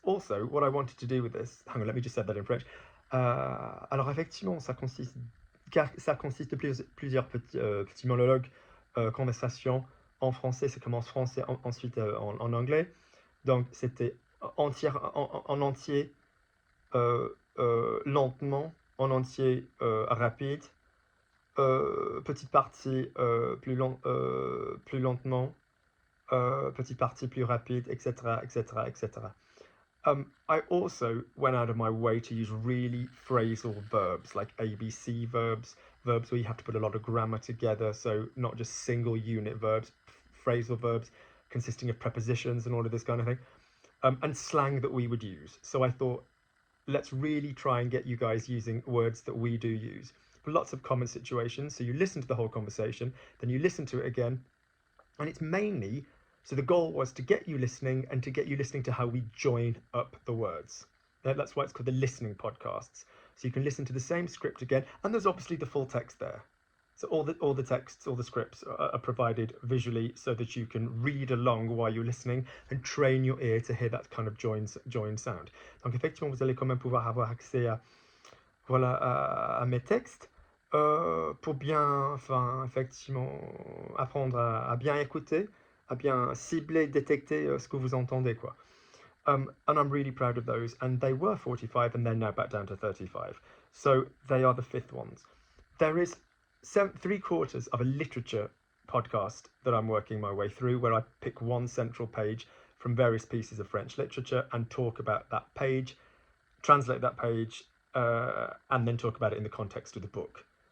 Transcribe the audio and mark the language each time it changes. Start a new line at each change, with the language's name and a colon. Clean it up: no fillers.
English: Also, what I wanted to do with this, hang on, let me just say that in French.
French: Alors effectivement, ça consiste de plusieurs petits monologues, conversations en français. Ça commence français, ensuite en anglais. Donc c'était en entier, lentement, en entier, rapide. Petite partie plus lentement, petite partie plus rapide, etc.
English: I also went out of my way to use really phrasal verbs, like ABC verbs where you have to put a lot of grammar together, so not just single unit verbs, phrasal verbs consisting of prepositions and all of this kind of thing, and slang that we would use. So I thought, let's really try and get you guys using words that we do use. Lots of common situations, so you listen to the whole conversation, then you listen to it again, and it's mainly, so the goal was to get you listening and to get you listening to how we join up the words. That's why it's called the listening podcasts. So you can listen to the same script again, and there's obviously the full text there. So all the texts, all the scripts are provided visually so that you can read along while you're listening and train your ear to hear that kind of join sound.
French: Donc effectivement, vous allez quand même pouvoir avoir accès à mes textes pour bien, effectivement, apprendre à bien écouter, à bien cibler, détecter ce que vous entendez, quoi.
English: And I'm really proud of those, and they were 45 and they're now back down to 35. So they are the fifth ones. There is 3/4 of a literature podcast that I'm working my way through, where I pick one central page from various pieces of French literature and talk about that page, translate that page, and then talk about it in the context of the book.